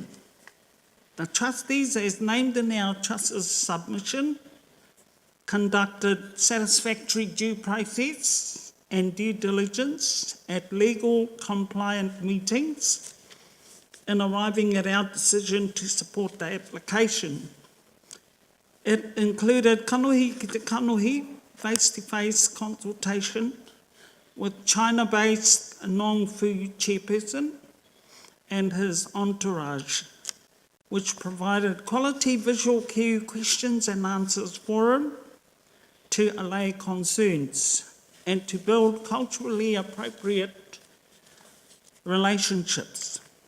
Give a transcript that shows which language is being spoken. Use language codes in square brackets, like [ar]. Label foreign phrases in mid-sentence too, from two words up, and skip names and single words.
[en] The trustees, as named in our trust's submission, conducted satisfactory due process and due diligence at legal compliant meetings in arriving at our decision to support the application. It included [mi] kanohi ki te kanohi, [en] face-to-face consultation with China-based Nong Fu chairperson and his entourage, which provided quality visual cue questions and answers for him to allay concerns and to build culturally appropriate relationships.